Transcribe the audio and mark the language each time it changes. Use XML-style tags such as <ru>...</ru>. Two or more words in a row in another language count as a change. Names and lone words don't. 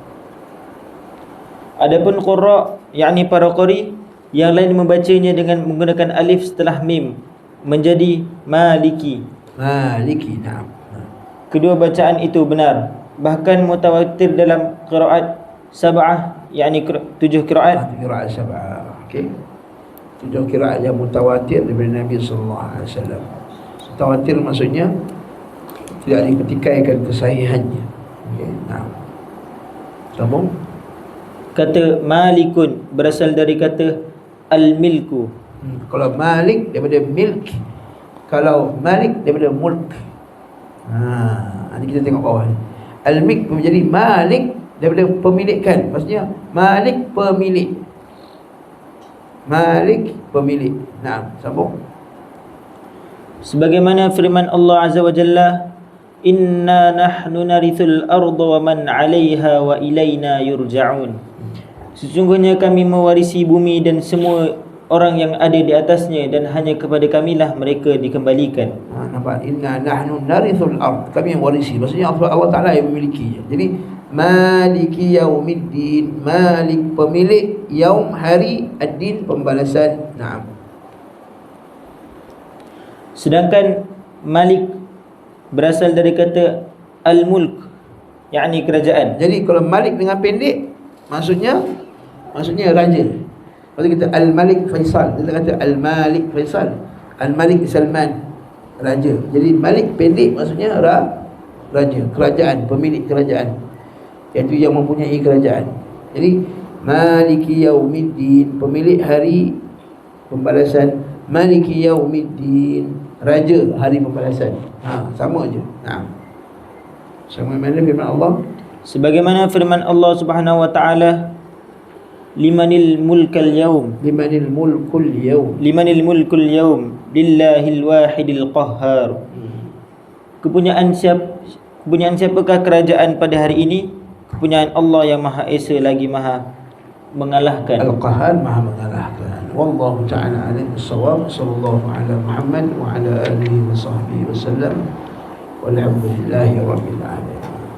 <ms>Adapun qurra, yakni para qari yang lain membacanya dengan menggunakan alif setelah mim, menjadi Maliki. Maliki, nah. Kedua bacaan itu benar. Bahkan mutawatir dalam</ms> <ar>قراءات سبع,</ar> <ms>yakni 7 qiraat.</ms> <ar>قراءات سبع.</ar> <ms>Okey. 7 qiraat yang mutawatir daripada Nabi</ms> <ar>صلى الله عليه وسلم.</ar> <ms>Mutawatir maksudnya tidak diketikaikan kesahihannya. Okey. Nah. Sambung. Kata malikun berasal dari kata al-milku. Kalau malik daripada milk, kalau malik daripada mulk. Nanti kita tengok bawah ni. Al-milk menjadi malik daripada pemilikan. Maksudnya malik pemilik. Malik pemilik. Nah, sambung. Sebagaimana firman Allah</ms> <ar>عز وجل, إنا نحن نرث الأرض ومن عليها وإلينا يرجعون.</ar> <ms>Sesungguhnya kami mewarisi bumi dan semua orang yang ada di atasnya, dan hanya kepada kamilah mereka dikembalikan. Nampak?</ms> <ar>إنا نحن نرث الأرض,</ar> <ms>kami yang warisi. Maksudnya Allah Ta'ala yang memilikinya. Jadi</ms> <ar>مالك يوم الدين,</ar> <ms>Malik pemilik, Yaum hari, Ad-Din pembalasan. Naam. Sedangkan Malik berasal dari kata Al-Mulk, yakni kerajaan. Jadi kalau Malik dengan pendek, maksudnya raja. Kalau kita Al-Malik Faisal, kita kata Al-Malik Faisal, Al-Malik Salman, raja. Jadi Malik pendek maksudnya raja, kerajaan, pemilik kerajaan, iaitu yang mempunyai kerajaan. Jadi</ms> <ar>مالك يوم الدين,</ar> <ms>pemilik hari pembalasan.</ms> <ar>مالك يوم الدين,</ar> <ms>raja hari pembalasan. Sama aje. Sama mana firman Allah? Sebagaimana firman Allah</ms> <ar>سبحانه وتعالى, لمن الملك اليوم, لمن الملك اليوم, لمن الملك اليوم لله الواحد القهار.</ar> <ms>Kepunyaan siapakah kerajaan pada hari ini? Kepunyaan Allah yang Maha Esa lagi Maha mengalahkan. Al-Qahhar, Maha mengalahkan.</ms> <ar>والله تعالى أعلم بالصواب وصلى الله على محمد وعلى آله وصحبه وسلم. والحمد لله رب العالمين.</ar>